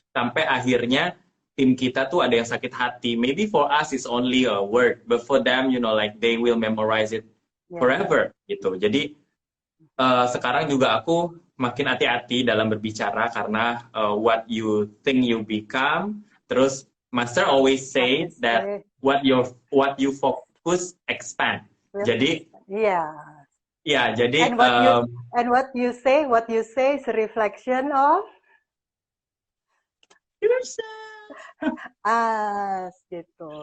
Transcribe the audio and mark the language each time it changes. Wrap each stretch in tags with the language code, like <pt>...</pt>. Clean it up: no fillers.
<id>Sampai akhirnya tim kita tuh ada yang sakit hati.</id> <en>Maybe for us it's only a word, but for them, like they will memorize it forever gitu.</en> <id>Jadi sekarang juga aku makin hati-hati dalam berbicara karena</id> <en>what you think you become.</en> <id>Terus</id> <en>Master always say that what you focus expand.</en> <id>Jadi jadi</id> <en>and what you say is a reflection of us gitu.</en>